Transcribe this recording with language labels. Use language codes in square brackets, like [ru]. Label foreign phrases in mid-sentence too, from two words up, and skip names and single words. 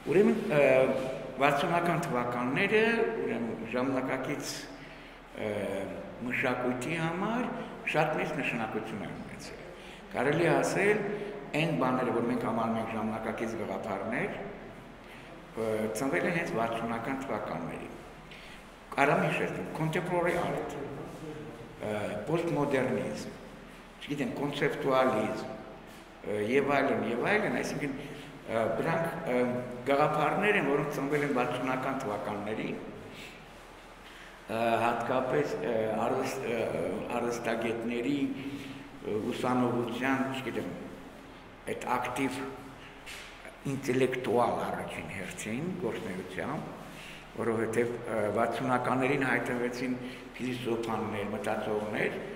[hy] Ուրեմն 60-ական թվականները ժամանակակից մշակույթի համար շատ մեծ նշանակություն են ունեցել։ Կարելի է ասել, այն բաները, որ մենք համարում ենք ժամանակակից գաղափարներ, ծնվել են հենց 60-ական թվականներին։ Կարամ հիշել, [en] contemporary art, postmodernism, [hy] չգիտեմ, կոնցեպտուալիզմ եւ այլն, այսինքն դրանք գաղափարներ են, որոնք ծնվել են 60-ական թվականներին, հատկապես արվեստագետների ուսանողության, չգիտեմ, այդ ակտիվ ինտելեկտուալ առաջին հերթին գործունեությամբ, որովհետև 60-ականներին հայտնվեցին փիլիսոփաներ, մտածողներ,